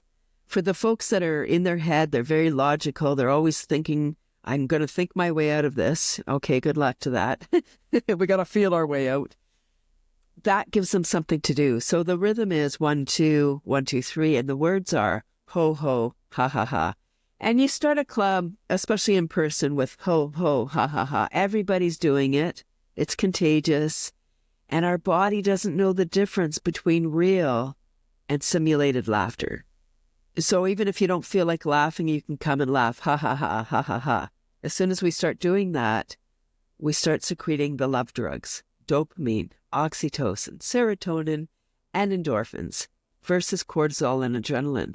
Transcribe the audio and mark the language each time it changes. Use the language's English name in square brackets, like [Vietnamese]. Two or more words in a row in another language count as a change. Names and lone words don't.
[English] For the folks that are in their head, they're very logical. They're always thinking, I'm going to think my way out of this. Okay, good luck to that. We got to feel our way out. That gives them something to do. So the rhythm is 1, 2, 1, 2, 3, and the words are ho, ho, ha, ha, ha. And you start a club, especially in person, with ho, ho, ha, ha, ha. Everybody's doing it. It's contagious. And our body doesn't know the difference between real and simulated laughter. So even if you don't feel like laughing, you can come and laugh, ha, ha, ha, ha, ha, ha. As soon as we start doing that, we start secreting the love drugs, dopamine, oxytocin, serotonin, and endorphins versus cortisol and adrenaline.